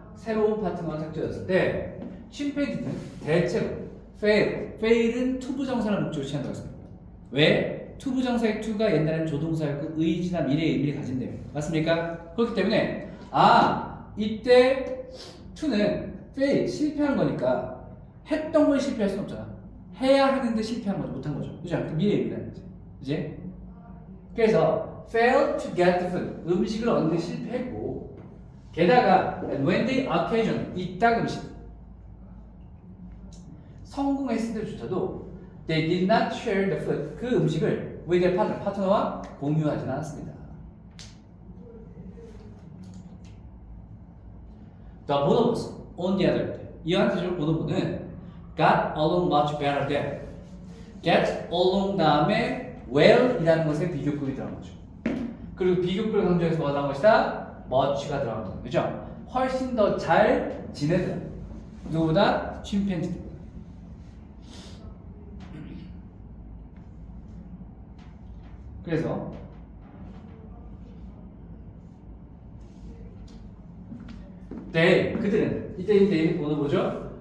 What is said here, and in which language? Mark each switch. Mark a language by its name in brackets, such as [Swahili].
[Korean] 새로운 파트너와 짝지어졌을 때 침팬지는 대체로 fail은 투부정사를 목적으로 취한다고 했습니다. 왜? 투부정사의 to가 옛날에는 조동사였고 의지나 미래의 의미를 가진대요. 맞습니까? 그렇기 때문에 이때 to는 fail, 실패한 거니까 했던 건 실패할 수는 없잖아. 해야 하는데 실패한 거죠. 못한 거죠. 그죠? 미래의 의미라는 거지. 그지? [English] 그래서 failed to get the food, [Korean] 음식을 얻는 데 실패했고 게다가 [English] when the occasion, [Korean] 이따금씩 성공했을 때조차도 [English] they did not share the food, [Korean] 그 음식을 [English] with their partner, [Korean] 파트너와 공유하지는 않았습니다. [English] The bonobos, on the other hand, [Korean] 이와 같은 보노보는 [English] got along much better than, get along [Korean] 다음에 [English] well [Korean] 이라는 것에 비교급이 들어간 거죠. 그리고 비교급을 강조해서 뭐가 들어간 것이다? much가 들어간 거죠. 그죠? 훨씬 더 잘 지내더라. 누구보다? 침팬지들. 그래서 그들은 이때 보노보죠.